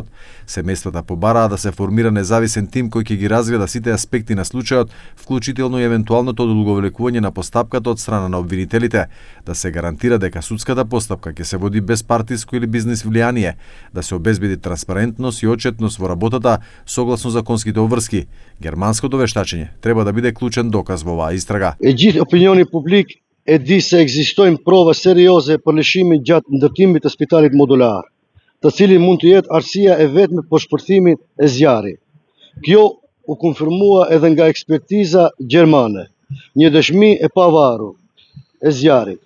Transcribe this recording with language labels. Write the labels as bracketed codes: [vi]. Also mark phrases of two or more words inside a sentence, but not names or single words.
[mk] Семејствата побараа да се формира независен тим кој ќе ги разгледа сите аспекти на случајот, вклучително и евентуалното одолговлекување на постапката од страна на обвинителите, да се гарантира дека судската постапка ќе се води без партиско или бизнис влијание, да се обезбеди транспарентност и отчетност во работата согласно законските обврски. Германското вештачење треба да биде клучен доказ во оваа истрага. [sq] Gjithë opinioni publik e di se ekzistojnë prova serioze për lëshimin gjatë ndërtimit të spitalit modular, të cilin mund të jetë arsyeja e vetme për shpërthimin e zjarrit. Kjo u konfirmua edhe nga ekspertiza gjermane, një dëshmi e pavarur e zjarrit.